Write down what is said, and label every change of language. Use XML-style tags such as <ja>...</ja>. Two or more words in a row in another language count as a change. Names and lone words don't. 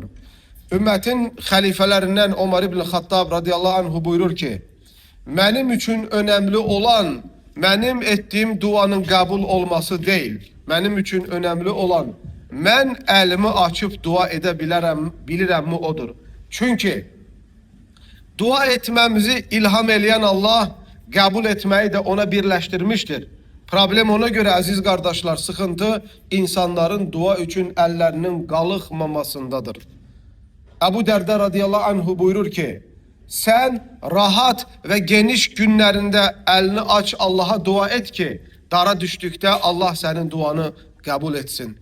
<az>Ümmətin xəlifələrindən Ömər ibn Xattab radiyallahu anhu buyurur ki, mənim üçün önəmli olan mənim etdiyim duanın qəbul olması deyil. Mənim üçün önəmli olan mən əlimi açıb dua edə bilirəmmi odur. Çünki dua etməmizi ilham eləyən Allah qəbul etməyi də ona birləşdirmişdir.</az> <tr>Problem ona göre aziz kardeşler, sıkıntı</tr> <az>insanların dua üçün əllərinin qalıqmamasındadır.</az> <tr>Ebu Derda radiyallahu anhu buyurur ki, sen rahat ve geniş günlerinde elini aç Allah'a dua et ki, dara düştükte Allah senin duanı kabul etsin.</tr>